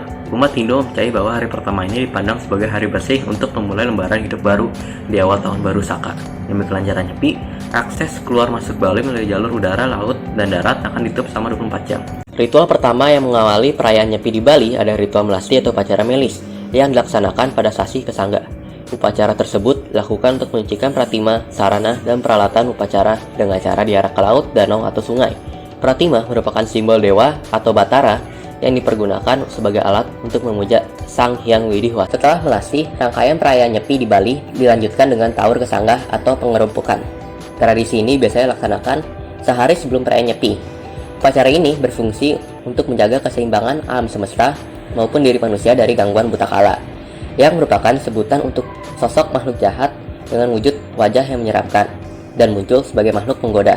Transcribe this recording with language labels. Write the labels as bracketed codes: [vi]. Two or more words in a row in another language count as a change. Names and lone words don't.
[id] Umat Hindu percaya bahwa hari pertama ini dipandang sebagai hari bersih untuk memulai lembaran hidup baru di awal tahun baru Saka. Demi kelancaran Nyepi, akses keluar masuk Bali melalui jalur udara, laut, dan darat akan ditutup selama 24 jam. Ritual pertama yang mengawali perayaan Nyepi di Bali adalah ritual melasti atau upacara melis yang dilaksanakan pada sasi Kesangga. Upacara tersebut dilakukan untuk menyucikan pratima, sarana, dan peralatan upacara dengan cara diarak ke laut, danau, atau sungai. Pratima merupakan simbol dewa atau batara yang dipergunakan sebagai alat untuk memuja Sang Hyang Widi Wasa. Setelah melasti, rangkaian perayaan Nyepi di Bali dilanjutkan dengan Taur Kesangga atau pengerumpukan. Tradisi ini biasanya dilaksanakan sehari sebelum perayaan Nyepi. Upacara ini berfungsi untuk menjaga keseimbangan alam semesta maupun diri manusia dari gangguan buta kala, yang merupakan sebutan untuk sosok makhluk jahat dengan wujud wajah yang menyeramkan dan muncul sebagai makhluk penggoda.